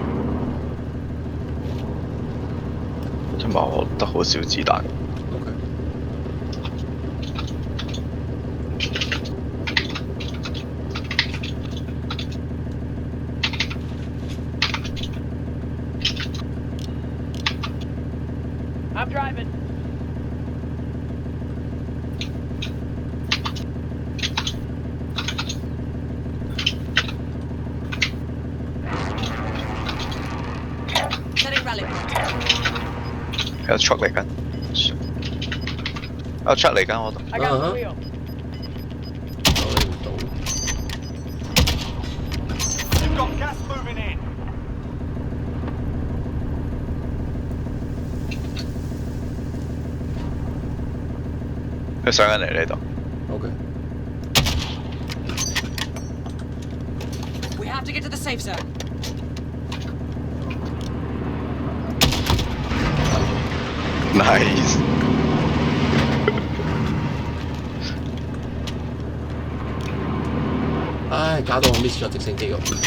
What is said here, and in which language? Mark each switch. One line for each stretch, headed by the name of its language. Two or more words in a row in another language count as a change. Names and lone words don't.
Cantonese: 因為我得好少子彈。 OK。
English: I'm driving. Setting rally point.
Cantonese: 有 truck 嚟緊，有 truck 嚟緊我度。
English: I got the Uh-huh. wheel.
Cantonese: 攞唔到。
English: You've got gas moving in.
Cantonese: 佢上緊嚟呢度。 OK。
English: We have to get to the safe zone. Nice。
Cantonese: 唉，搞到我 miss 咗直升機咁。